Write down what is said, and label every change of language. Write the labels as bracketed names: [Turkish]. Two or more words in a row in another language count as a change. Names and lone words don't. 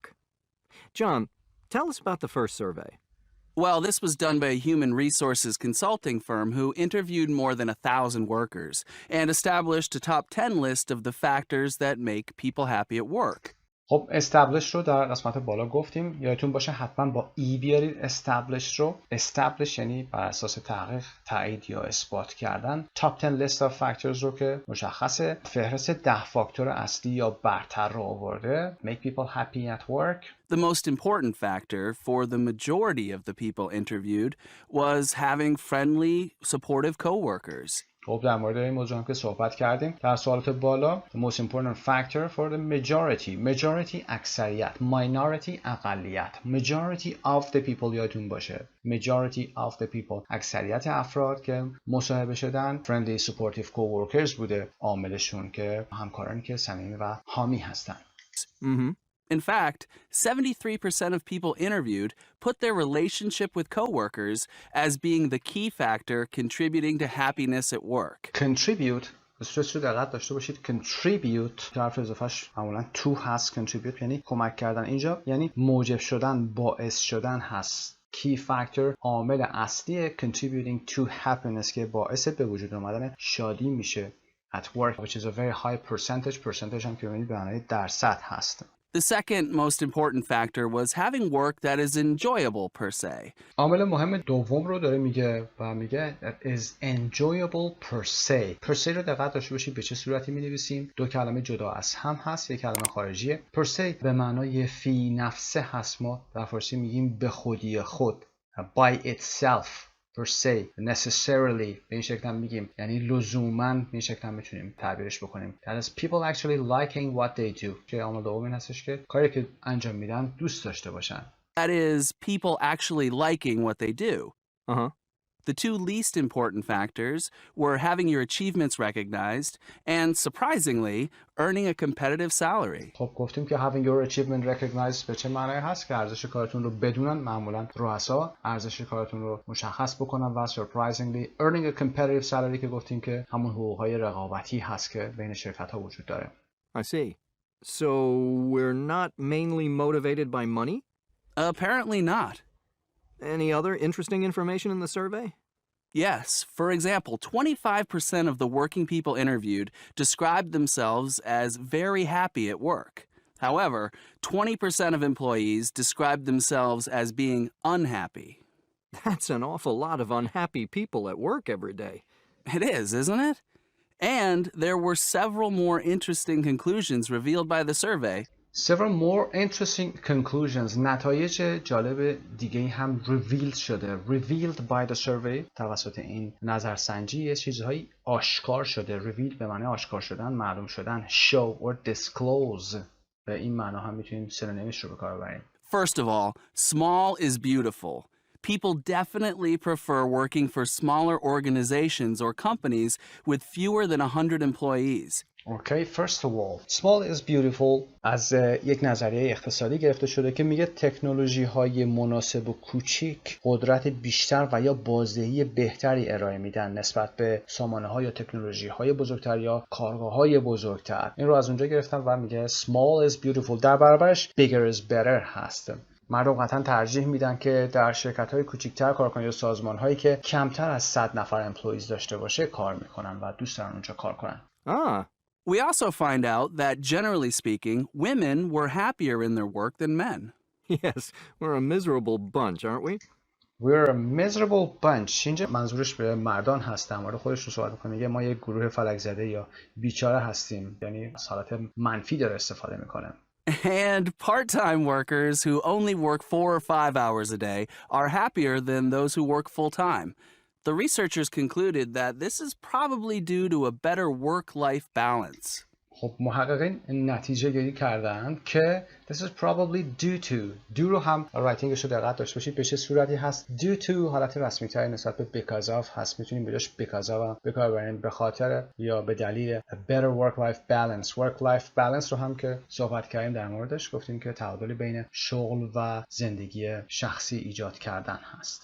[English] John, tell us about the first survey. Well, this was done by a human resources consulting firm who interviewed more than 1,000 workers and established a top 10 list of the factors that make people happy at work. [Persian] خب establish رو در قسمت بالا گفتیم، یادتون باشه حتما با ای بیارید establish رو. establish یعنی بر اساس تحقیق، تایید یا اثبات کردن. [English] top 10 list of factors [Persian] رو که مشخصه، فهرست 10 فاکتور اصلی یا برتر رو آورده. [English] make people happy at work. The most important factor for the majority of the people interviewed was having friendly, supportive coworkers. [Persian] خب در مورد این موضوع هم که صحبت کردیم در سوالات بالا. [English] The most important factor for the majority اکثریت، minority اقلیت. majority of the people [Persian] یادتون باشه، [English] majority of the people [Persian] اکثریت افراد که مصاحبه شدن [English] friendly supportive coworkers [Persian] بوده عاملشون که همکارانی که صمیمی و حامی هستن. [English] In fact, 73% of people interviewed put their relationship with coworkers as being the key factor contributing to happiness at work. [Persian] Contribute استرس رو دقت داشته باشید. contribute که حرف اضافهش معمولا to هست. contribute یعنی کمک کردن، اینجا یعنی موجب شدن، باعث شدن هست. [English] key factor [Persian] عامل اصلی [English] contributing to happiness [Persian] که باعث به وجود آمدن شادی میشه [English] at work which is a very high percentage [Persian] هم که به معنای درصد هست. [English] The second most important factor was having work that is enjoyable per se. [Persian] عامل مهم دوم رو داره میگه و میگه [English] that is enjoyable per se. per se [Persian] رو دقت داشته باشید به چه صورتی می‌نویسیم. دو کلمه جدا از هم هست، یک کلمه خارجیه. [English] per se [Persian] به معنای فی نفسه هست، ما در فارسی میگیم به خودی خود. [English] by itself per se necessarily [Persian] به این شکل هم میگیم، یعنی لزوماً به این شکل هم میتونیم تعبیرش بکنیم. [English] that is people actually liking what they do [Persian] که عامل دوم این هستش که کاری که انجام میدن دوست داشته باشن. [English] That is people actually liking what they do. The two least important factors were having your achievements recognized and, surprisingly, earning a competitive salary. [Persian] خب گفتیم که [English] having your achievement recognized [Persian] به چه معنی هست؟ که ارزش کارتون رو بدونن، معمولا رؤسا ارزش کارتون رو مشخص بکنن و [English] surprisingly earning a competitive salary [Persian] که گفتیم که همون حقوقهای رقابتی هست که بین شرکت‌ها وجود داره. [English] I see. So we're not mainly motivated by money? Apparently not. Any other interesting information in the survey? Yes. For example, 25% of the working people interviewed described themselves as very happy at work. However, 20% of employees described themselves as being unhappy. That's an awful lot of unhappy people at work every day. It is, isn't it? And there were several more interesting conclusions revealed by the survey. Several more interesting conclusions. [Persian] نتایج جالب دیگه هم revealed شده. [English] Revealed by the survey [Persian] توسط این نظرسنجی یه چیزهایی آشکار شده. Revealed به معنی آشکار شدن، معلوم شدن. [English] Show or disclose [Persian] به این معنا هم میتونیم سینونیمش رو به کار ببریم. [English] First of all, small is beautiful. People definitely prefer working for smaller organizations or companies with fewer than 100 employees. Okay, first of all, small is beautiful [Persian] از یک نظریه اقتصادی گرفته شده که میگه تکنولوژی های مناسب و کوچیک قدرت بیشتر و یا بازدهی بهتری ارائه میدن نسبت به سامانه ها یا تکنولوژی های بزرگتر یا کارگاه های بزرگتر. این رو از اونجا گرفتم و میگه [English] small is beautiful. [Persian] در برابرش [English] bigger is better [Persian] هست. مردم قطعا ترجیح میدن که در شرکت‌های کوچکتر کار کنن یا سازمان‌هایی که کمتر از 100 نفر امپلویز داشته باشه کار میکنن و دوست دارن اونجا کار کنن. [English] We also find out that, generally speaking, women were happier in their work than men. Yes, we're a miserable bunch, aren't we? We're a miserable bunch. [Persian] اینجا منظورش به مردان هست. در مورد خودش رو صحبت می‌کنه. میگه ما یک گروه فلک زده یا بیچاره هستیم. یعنی حالت منفی داره استفاده میکنه. [English] And part-time workers who only work 4 or 5 hours a day are happier than those who work full-time. The researchers concluded that this is probably due to a better work-life balance. [Persian] خب محققین نتیجه گیری کردن که [English] this is probably due to do [Persian] رو هم رایتینگش رو دقت داشته باشید به چه صورتی هست. [English] due to [Persian] حالت رسمی تری نسبت به [English] because of [Persian] هست. میتونیم بهش [English] because of [Persian] به کار ببریم به خاطر یا به دلیل [English] better work-life balance. work-life balance [Persian] رو هم که صحبت کردیم در موردش گفتیم که تعادل بین شغل و زندگی شخصی ایجاد کردن هست.